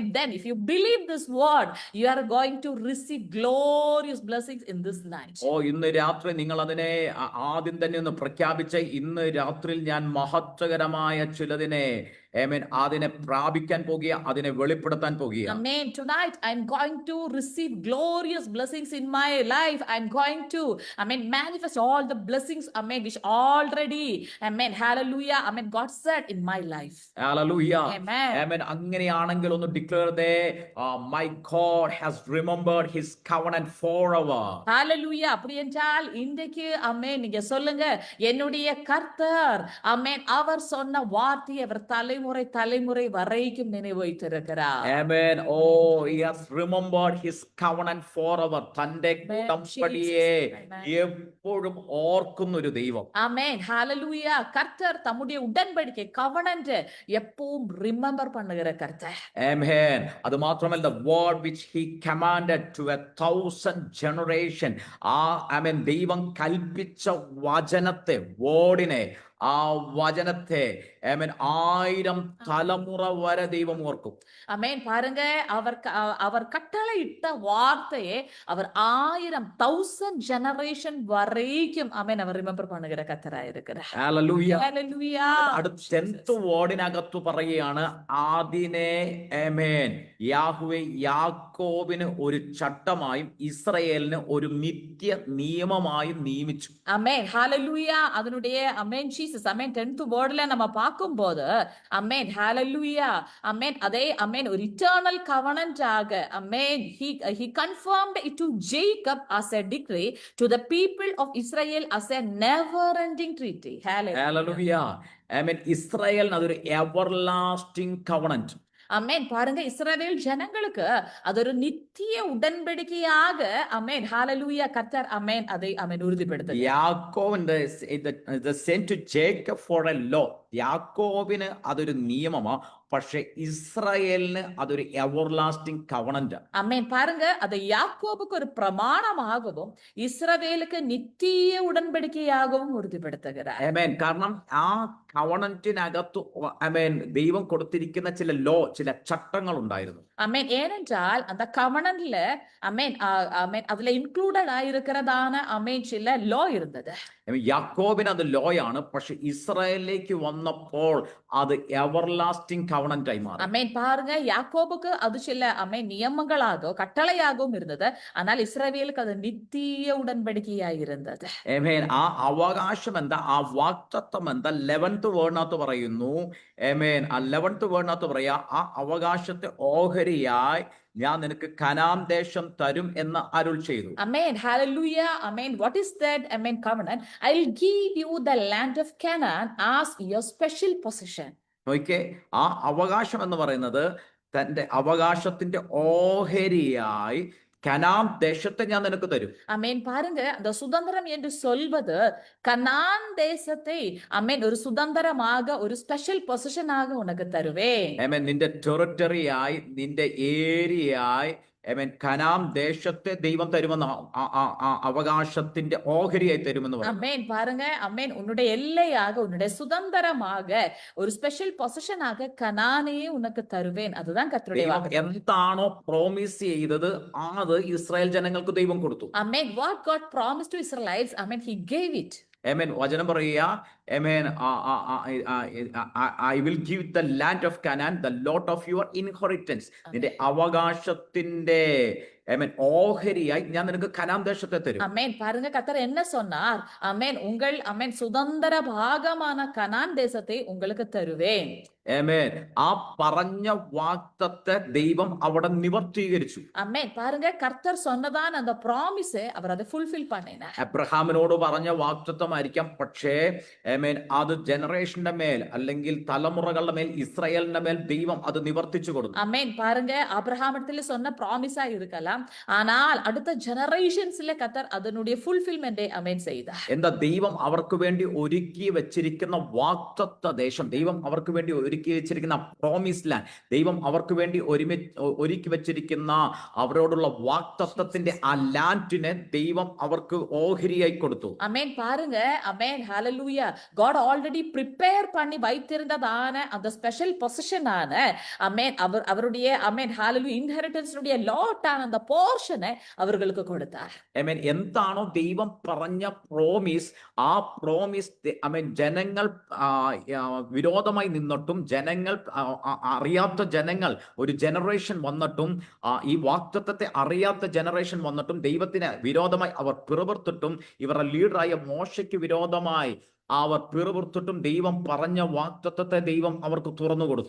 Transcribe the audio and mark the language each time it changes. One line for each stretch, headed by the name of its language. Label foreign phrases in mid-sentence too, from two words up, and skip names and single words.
English: Then if you believe this word, you are going to receive glorious blessings in this night.
Malayalam: ഓ, ഇന്ന് രാത്രി നിങ്ങൾ അതിനെ ആദ്യം തന്നെ ഒന്ന് പ്രഖ്യാപിച്ച്, ഇന്ന് രാത്രിയിൽ ഞാൻ മഹത്വകരമായ ചിലതിനെ ആമേൻ അതിനെ പ്രാപിക്കാൻ പോകുക, അതിനെ വെളിപ്പെടുത്താൻ പോകുക.
English: Amen. Tonight I'm going to receive glorious blessings in my life. I'm going to manifest all the blessings which already hallelujah God said in my life. Hallelujah. Amen. Amen.
Malayalam: അങ്ങനെയാണെങ്കിൽ ഒന്ന് ഡിക്ലെയർ ദേ,
English: my God has remembered his covenant forever. Hallelujah.
Tamil: அப்படி என்றால் இன்றைக்கு நீங்க சொல்லுங்க, என்னுடைய கர்த்தர் அவர் சொன்ன வார்த்தையை அவர் தலைமுறை வரைக்கும் நினைவு வைத்திருக்கிறார்.
English: Amen. Oh, he has remembered his covenant forever.
Malayalam: തന്റെ ഉടമ്പടിയെ എപ്പോഴും ഓർക്കുന്ന ഒരു ദൈവം.
English: Amen. Hallelujah.
Tamil: கர்த்தர் தம்முடைய உடன்படிக்கை covenant எப்பவும் ரிமெம்பர் பண்ணுகிற கர்த்தர்.
Malayalam: Amen. അത് മാത്രമല്ല,
English: the word which he commanded to 1,000 generation.
Malayalam: ആമേൻ, ദൈവം കൽപ്പിച്ച വചനത്തെ, വേർഡിനെ, ആ വചനത്തെ ആമേൻ 1000 തലമുറ വരെ ദൈവം ഓർക്കും.
Tamil: Amen. பாருங்க, அவர் கட்டளையிட்ட வார்த்தையை அவர் 1000 generation வரைக்கும் அவர் ரிமெம்பர் பண்ணுகிற கர்த்தராய் இருக்கிறார்.
English: Hallelujah. Hallelujah.
Malayalam: അടുത്ത 10th വേർഡിനകത്ത് പറയുകയാണ്, അതിനെ ആമേൻ യാഹ്വേ യാക്കോബിന് ഒരു ചട്ടമായും ഇസ്രായേലിന് ഒരു നിത്യ നിയമമായും നിയമിച്ചു.
English: Amen. Hallelujah.
Tamil: அதனுடைய Jesus. 10th wordல நம்ம பார்க்கும்போது hallelujah. அதே ஒரு
English: eternal covenant ஆக he confirmed it to Jacob as a decree, to the people of Israel as a never ending treaty. Hallelujah.
Malayalam: ഇസ്രായേലിന് അതൊരു
English: everlasting covenant.
Tamil: பாருங்க, இஸ்ரவேல் ஜனங்களுக்கு அது ஒரு நித்திய உடன்படிக்கையாக ஹalleluya கர்த்தர் அதை உறுதிப்படுத்துகிறார்.
English: യാക്കോബിന്റെ sent to Jacob for a law.
Malayalam: യാക്കോബിന് അതൊരു നിയമമാ, പക്ഷെ ഇസ്രായേലിന് അതൊരു
English: everlasting covenant.
Tamil: பாருங்க, அது யாக்கோபுக்கு ஒரு பிரமாணமாகவும் இஸ்ரவேலுக்கு நித்திய உடன்படிக்கையாகவும் உறுதிப்படுத்துகிறார்.
Malayalam: ആമേൻ. കാരണം ആ കവണന്റിനകത്ത് ദൈവം കൊടുത്തിരിക്കുന്ന ചില ലോ, ചില ചട്ടങ്ങൾ ഉണ്ടായിരുന്നു.
Tamil: ஏனென்றால் அந்த கவனன்ல அதுல இன்க்ளூடட் ஆயிருக்கிறதான சில லோ இருந்தது.
Malayalam: യാക്കോബിന് അത് ലോയാണ്, പക്ഷെ ഇസ്രായേലിലേക്ക് വന്ന വന്നപ്പോൾ അത്
English: everlasting covenantആയി
Malayalam: മാറി.
Tamil: அமேன் பாருங்க யாக்கோபுக்கு அது சில அமேன் நியமங்களாக கட்டளையாகவும் இருந்தது. ஆனால் இஸ்ரவேலுக்கு அது நித்திய உடன்படிக்கையாய் இருந்தது.
Malayalam: Amen. ആ അവകാശം എന്താ, ആ വാക്തത്വം എന്താ? 11th വേർഡിനകത്ത് പറയുന്നു. Amen. ആ 11th വേർഡിനകത്ത് പറയാ, ആ അവകാശത്തെ ഓഹരിയായി ഞാൻ നിനക്ക് കനാൻ ദേശം തരും എന്ന് അരുൾ ചെയ്തു.
English: Amen. Hallelujah. Amen. What is that? Amen. Covenant. I'll give you the land of Canaan as your special possession.
Malayalam: നോക്കിയേ, ആ അവകാശം എന്ന് പറയുന്നത് തന്റെ അവകാശത്തിന്റെ ഓഹരിയായി കനാൻ ദേശത്തെ ഞാൻ നിനക്ക് തരും.
Tamil: அமேன் பாருங்க அந்த சுதந்திரம் என்று சொல்வது கனான் தேசத்தை அமேன் ஒரு சுதந்திரமாக ஒரு
English: special positionஆக
Tamil: உனக்கு தருவேன்.
English: Amen.
Malayalam: നിന്റെ ടെറിട്ടറിയായി, നിന്റെ ഏരിയയായി, Amen, കനാൻ ദേശത്തെ ദൈവം തരുമെന്ന്, അവകാശത്തിന്റെ ഓഹരിയായി തരുമെന്ന് പറഞ്ഞു.
Tamil: அமேன் பாருங்க அமேன் உன்னுடைய எல்லையாக உன்னுடைய சுதந்திரமாக ஒரு
English: special positionஆக
Tamil: கனானையே உனக்கு தருவேன். அதுதான் கர்த்தருடைய
Malayalam: ദൈവം
Tamil: வாக்கு.
Malayalam: എന്താണോ പ്രോമിസ് ചെയ്തത് അത് ഇസ്രായേൽ ജനങ്ങൾക്ക് ദൈവം കൊടുത്തു.
English: Amen. What God promised to Israelites, amen, he gave it.
Malayalam: Amen. വചനം പറയുക,
English: Amen, I will give the land of Canaan, the lot of your inheritance.
Malayalam: നിന്റെ അവകാശത്തിന്റെ Amen, ഓഹരിയായി ഞാൻ നിനക്ക് കനാൻ ദേശത്തെ തരും.
Tamil: அமேன் பாருங்க கர்த்தர் என்ன சொன்னார்? அமேன் உங்கள் அமேன் சுதந்திர பாகமான கனான் தேசத்தை உங்களுக்கு தருவேன்.
English: Amen.
Malayalam: ആ പറഞ്ഞ വാഗ്ദത്തത്തെ ദൈവം അവിടെ നിവർത്തീകരിച്ചു.
Tamil: அமேன் பாருங்க கர்த்தர் சொன்னதான் அந்த ப்ராமிஸை அவர் அதை ஃபுல்ஃபில் பண்ணினார்.
Malayalam: അബ്രഹാമിനോട് പറഞ്ഞ വാഗ്ദത്തമായിരിക്കാം, പക്ഷേ Amen, അത് ജനറേഷന്റെ മേൽ അല്ലെങ്കിൽ തലമുറകളുടെ മേൽ, ഇസ്രായേലിന്റെ മേൽ ദൈവം അത് നിവർത്തിച്ചു കൊടുത്തു.
Tamil: அமேன் பாருங்க ஆபிரகாமிடத்துல சொன்ன ப்ராமிஸா இருக்கலாம், ஆனால் அடுத்த ஜெனரேஷன்ஸ்ல கர்த்தர் அதனுடைய ஃபுல்ஃபில்மெண்டை அமேன் செய்தார்.
Malayalam: എന്താ, ദൈവം അവർക്ക് വേണ്ടി ഒരുക്കി വെച്ചിരിക്കുന്ന വാഗ്ദത്ത ദേശം, ദൈവം അവർക്ക് വേണ്ടി ഒരുക്കി വെച്ചിരിക്കുന്ന
English: promise land,
Malayalam: ദൈവം അവർക്ക് വേണ്ടി ഒരുക്കി വെച്ചിരിക്കുന്ന അവരോടുള്ള വാഗ്ദത്തത്തിന്റെ ആ ലാൻഡിനെ ദൈവം അവർക്ക് ഓഹരിയായി കൊടുത്തു.
Tamil: அமேன் பாருங்க அமேன் ஹalleluya.
English: God already prepare
Tamil: பண்ணி வைத்திருந்ததான அந்த
English: special positionஆன
Tamil: அமேன் அவருடைய அமேன் ஹalleluya இன்ஹெரிட்டன்ஸ் உடைய லாட்டான அந்த போர்ஷனை அவர்களுக்கு கொடுத்தார்.
English: Amen.
Malayalam: എന്താണോ ദൈവം പറഞ്ഞ പ്രോമിസ്, ആ പ്രോമിസ് Amen, ജനങ്ങൾ വിരോധമായി നിന്നിട്ടും, ജനങ്ങൾ അറിയാത്ത ജനങ്ങൾ, ഒരു ജനറേഷൻ വന്നിട്ടും, ഈ വാഗ്ദത്തത്തെ അറിയാത്ത ജനറേഷൻ വന്നിട്ടും ദൈവത്തിന് വിരോധമായി അവർ പിറുപിറുത്തിട്ടും, ഇവരുടെ ലീഡറായ മോശയ്ക്ക് വിരോധമായി അവർ പിറുപിറുത്തിട്ടും ദൈവം പറഞ്ഞ വാഗ്ദത്തത്തെ ദൈവം അവർക്ക് തുറന്നു കൊടുത്തു.